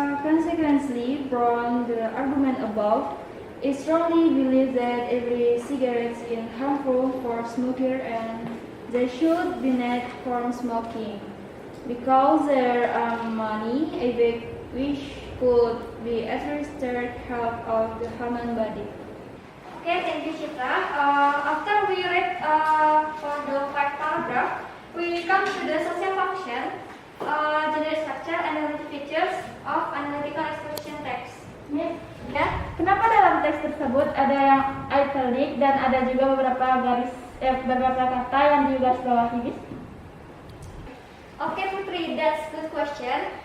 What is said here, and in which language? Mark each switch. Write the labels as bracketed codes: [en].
[en] Consequently, from the argument above, it strongly believes that every cigarette is harmful for smoker and they should be banned from smoking because there are many effects which could be administered health of the human body. Okay, thank you, Chitra. After we read for the 5 paragraph, we come to the social function, general structure, and the features of analytical exposition text. Ya, [id] Kenapa dalam teks tersebut ada yang italic dan ada juga beberapa kata yang di garis bawahi, Miss? [en] Oke Putri, that's good question.